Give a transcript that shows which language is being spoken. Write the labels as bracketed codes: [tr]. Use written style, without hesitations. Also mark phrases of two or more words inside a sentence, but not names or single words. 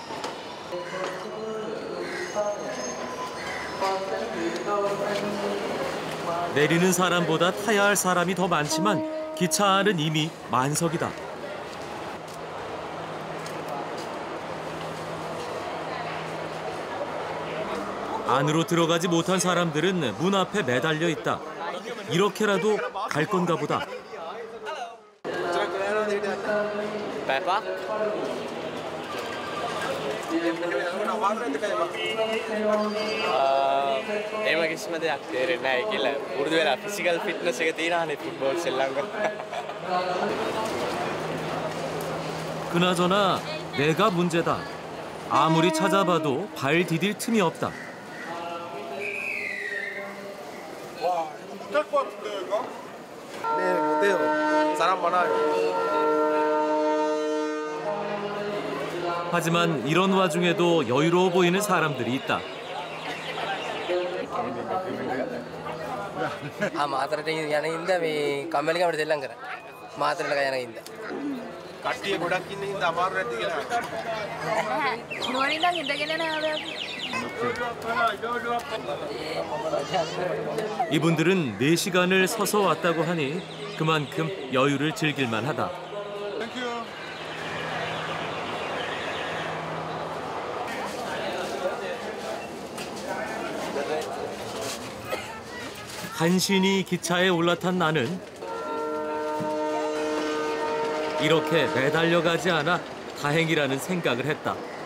[ko] 내리는 사람보다 타야 할 사람이 더 많지만 기차 안은 이미 만석이다. 안으로 들어가지 못한 사람들은 문 앞에 매달려 있다. 이렇게라도 갈 건가 보다. [si] එහෙම කිසිම දෙයක් තේරෙන්නේ නැහැ කියලා. උරුදු වෙලා [en] physical fitness [si] එක තියෙනවානේ ෆුට්බෝල් ශ්‍රී [ko] 그나저나 내가 문제다. 아무리 찾아봐도 발 디딜 틈이 없다. 와, 못할 것 같은데요, 이거? 네, 못해요. 사람 많아요. 하지만 이런 와중에도 여유로워 보이는 사람들이 있다. [si] මාතරට යන ඉඳ මේ කම්මැලිකමට දෙල්ලම් කරා. මාතරට යන ඉඳ. කට්ටිය ගොඩක් ඉන්න හින්දා අමාරු නැති කියලා. නුවරින් නම් ඉඳගෙන නෑ. [ko] 이분들은 4시간을 서서 왔다고 하니 그만큼 여유를 즐길만 하다. 간신히 기차에 올라탄 나는 이렇게 매달려가지 않아 다행이라는 생각을 했다.